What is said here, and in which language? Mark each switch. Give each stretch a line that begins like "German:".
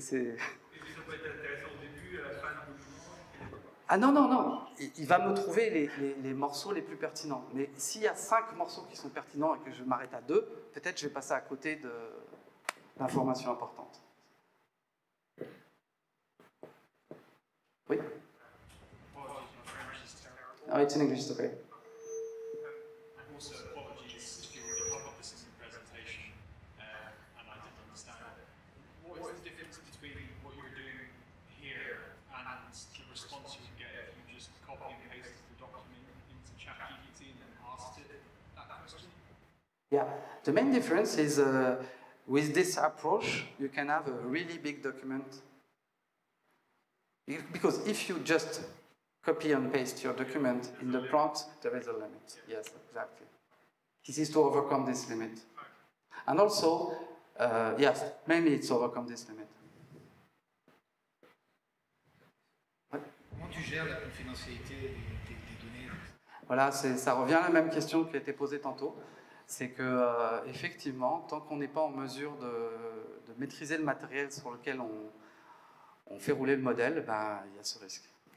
French: Ça peut être intéressant au début, à la fin du document. Ah non, non, non. Il va me trouver les morceaux les plus pertinents. Mais s'il y a 5 morceaux qui sont pertinents et que je m'arrête à 2, peut-être je vais passer à côté d'informations importantes. Oui?
English: Oh, it's in English, it's okay. Also, apologies if you already covered this in the presentation and I didn't understand it. What is the difference between what you're doing here and the response you get if you just copy and paste the document into ChatGPT and then asked it that question? Yeah, the main difference is with this approach, you can have a really big document. Because if you just copy and paste your document in the prompt, there is a limit. Yes, exactly. This is to overcome this limit. And also, yes, mainly it's to overcome this limit.
French: Comment tu gères la confidentialité des données? Voilà, ça revient à la même question qui a été posée tantôt. C'est que, effectivement, tant qu'on n'est pas en mesure de maîtriser le matériel sur lequel on fait rouler le modèle, ben, il y a ce risque.